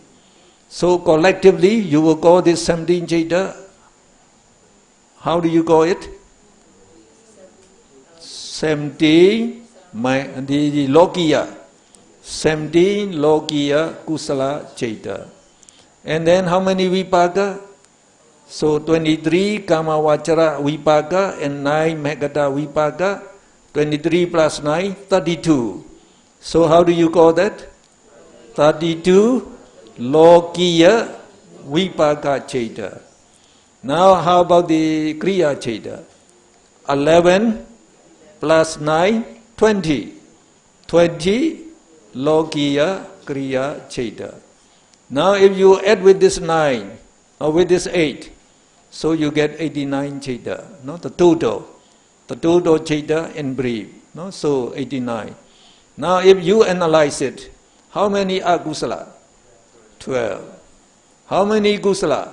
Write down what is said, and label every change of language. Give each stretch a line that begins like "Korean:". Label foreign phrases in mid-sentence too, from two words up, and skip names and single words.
English: So collectively you will call this 17 chaita. How do you call it? 17 the Lokiya.
Pali: 17 Lokiya kusala chaita.
English: And then how many vipaka? So 23
Pali: kama vachara vipaka
English: and 9
Pali: Mahagata vipaka.
English: 23 plus 9, 32. So how do you call that?
Pali: 32 Lokiya vipaka chaita.
English: Now how about the
Pali: kriya chaita?
English: 11 plus 9, 20.
Pali: 20 Lokiya kriya chaita.
English: Now if you add with this 9 or with this 8, so you get 89 chaita, the total chaita in brief, so 89. Now if you analyze it, how many are kusala? 12. How many kusala?